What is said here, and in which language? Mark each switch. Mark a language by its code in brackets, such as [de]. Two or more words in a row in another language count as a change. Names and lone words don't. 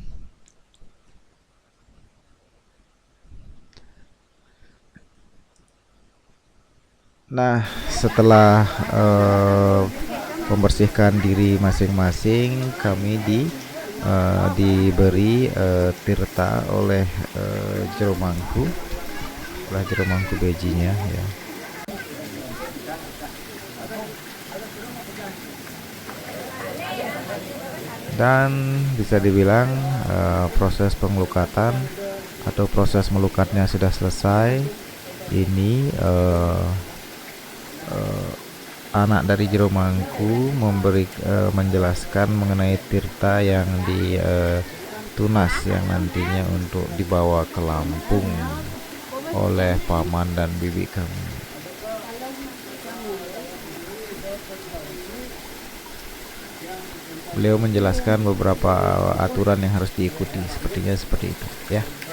[id] Nah, setelah membersihkan diri masing-masing, kami diberi tirta oleh jero mangku, bejinya ya. Dan bisa dibilang proses pengelukatan atau proses melukatnya sudah selesai. Ini anak dari jero mangku menjelaskan mengenai tirta yang ditunas yang nantinya untuk dibawa ke Lampung oleh paman dan bibi kami. Beliau menjelaskan beberapa aturan yang harus diikuti, sepertinya seperti itu ya.